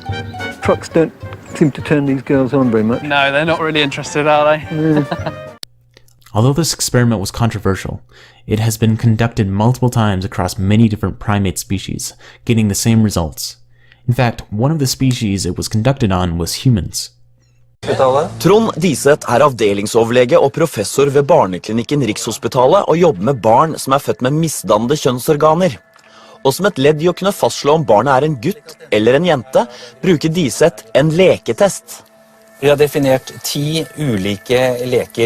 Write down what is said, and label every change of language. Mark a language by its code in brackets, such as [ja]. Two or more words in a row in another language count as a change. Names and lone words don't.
[en] Trucks don't seem to turn these girls on very much. No, they're not really interested, are they? Although this experiment was controversial, it has been conducted multiple times across many different primate species, getting the same results. In fact, one of the species it was conducted on was humans. [no] Trond Diseth avdelingsoverlege og professor ved barneklinikken Rikshospitalet og jobber med barn som født med misdannede kjønnsorganer. Og som et ledd I å kunne fastslå om barnet en gutt eller en jente, bruker Diseth en leketest. Vi har definert 10 ulike leker.